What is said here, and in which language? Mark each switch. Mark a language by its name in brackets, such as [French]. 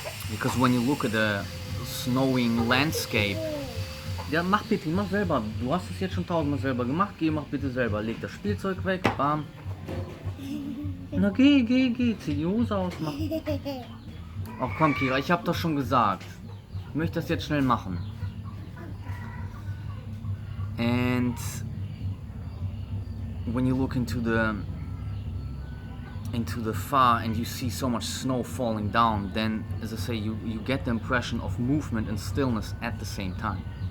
[English] Because when you look at a snowing landscape, [German] Ja, mach bitte, mach selber. Du hast es jetzt schon tausendmal selber gemacht. Geh, mach bitte selber. Leg das Spielzeug weg. Bam. Na geh. Zieh die Hose aus. Mach. Ach komm, Kira, ich hab doch schon gesagt. Ich möchte das jetzt schnell machen. [English] And when you look into the far and you see so much snow falling down, then, as I say, you get the impression of movement and stillness at the same time.